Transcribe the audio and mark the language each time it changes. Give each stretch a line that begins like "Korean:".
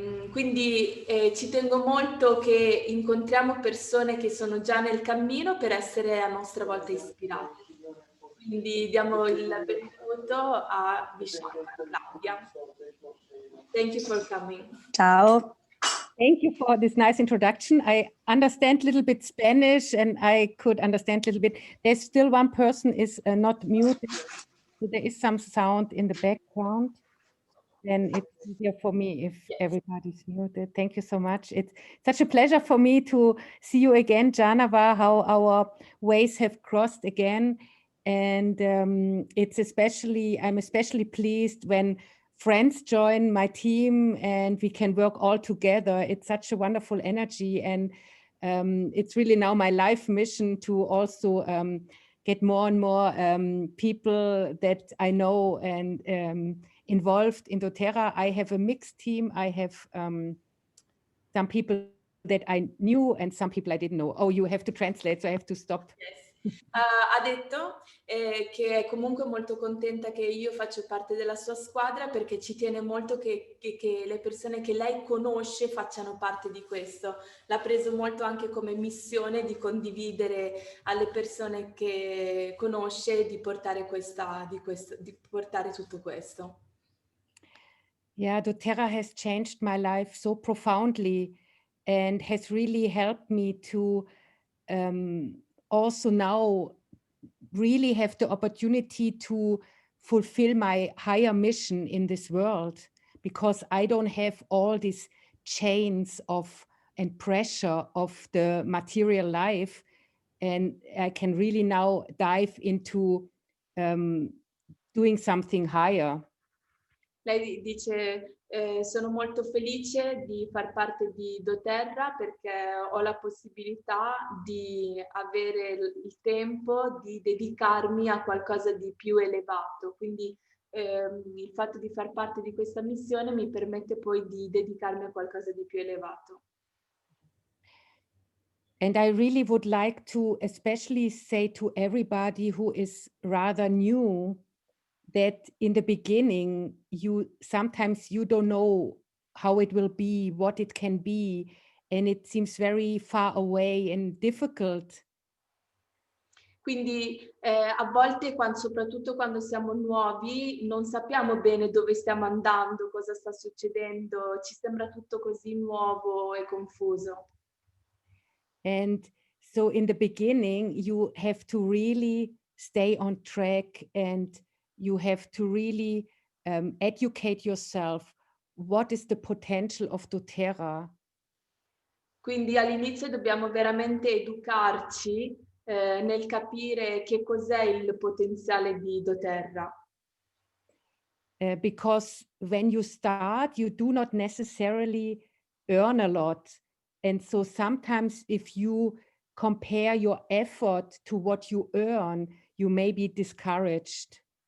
Italian: Quindi ci tengo molto che incontriamo persone che sono già nel cammino per essere a nostra volta ispirate. Quindi diamo il benvenuto a Vishaka, Claudia.
English: Thank you for coming.
Italian: Ciao.
English: Thank you for this nice introduction. I understand a little bit Spanish and I could understand a little bit. There's still one person is not muted. So there is some sound in the background. Then it's easier for me if everybody's muted. Thank you so much. It's such a pleasure for me to see you again, Janava, how our ways have crossed again. And I'm especially pleased when friends join my team and we can work all together. It's such a wonderful energy. And it's really now my life mission to also get more and more people that I know and involved in Doterra. I have a mixed team. I have some people that I knew and some people I didn't know. Oh, you have to translate, so I have to stop. Yes.
Italian: Ha detto che è comunque molto contenta che io faccio parte della sua squadra, perché ci tiene molto che le persone che lei conosce facciano parte di questo. L'ha preso molto anche come missione di condividere alle persone che conosce, di portare di portare tutto questo.
English: Yeah, Doterra has changed my life so profoundly and has really helped me to also now really have the opportunity to fulfill my higher mission in this world, because I don't have all these chains of and pressure of the material life, and I can really now dive into doing something higher.
Italian: Lei dice sono molto felice di far parte di Doterra, perché ho la possibilità di avere il tempo di dedicarmi a qualcosa di più elevato. Quindi il fatto di far parte di questa missione mi permette poi di dedicarmi a qualcosa di più elevato.
English: And I really would like to especially say to everybody who is rather new that in the beginning, sometimes you don't know how it will be, what it can be, and it seems very far away and difficult.
Italian: Quindi a volte, soprattutto quando siamo nuovi, non sappiamo bene dove stiamo andando, cosa sta succedendo, ci sembra tutto così nuovo e confuso.
English: And so in the beginning, you have to really stay on track and you have to really educate yourself. What is the potential of Doterra?
Italian: Quindi all'inizio dobbiamo veramente educarci nel capire che cos'è il potenziale di Doterra.
English: Because when you start, you do not necessarily earn a lot. And so sometimes if you compare your effort to what you earn, you may be discouraged.